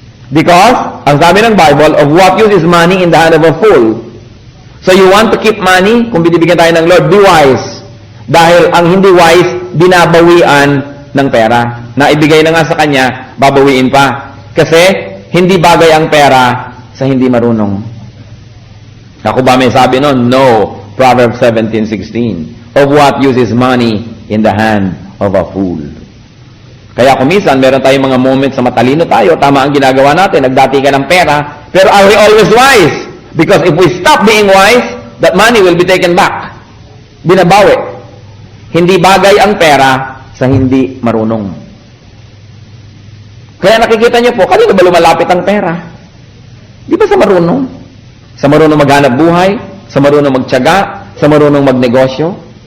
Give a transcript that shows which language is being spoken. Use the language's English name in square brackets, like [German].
[English] Because, [Filipino] ang sabi ng [English] Bible, of what use is money in the hand of a fool? So, you want to keep money? [Filipino] Kung binibigyan tayo ng Lord, [English] be wise. [Filipino] Dahil ang hindi wise, binabawian ng pera. Na ibigay na nga sa kanya, babawiin pa. Kasi, hindi bagay ang pera sa hindi marunong. Ako ba may sabi nun? No. Proverbs 17:16. [English] Of what use is money in the hand of a fool? [Filipino] Kaya kung minsan, meron tayong mga moments na matalino tayo, tama ang ginagawa natin, nagdati ka ng pera, pero [English] are we always wise? Because if we stop being wise, that money will be taken back. [Filipino] Binabawi. Hindi bagay ang pera sa hindi marunong. Kaya nakikita niyo po, kanino ba lumalapit ang pera? Di ba sa marunong? Sa marunong maghanap buhay, sa marunong magtiyaga, sa marunong magnegosyo.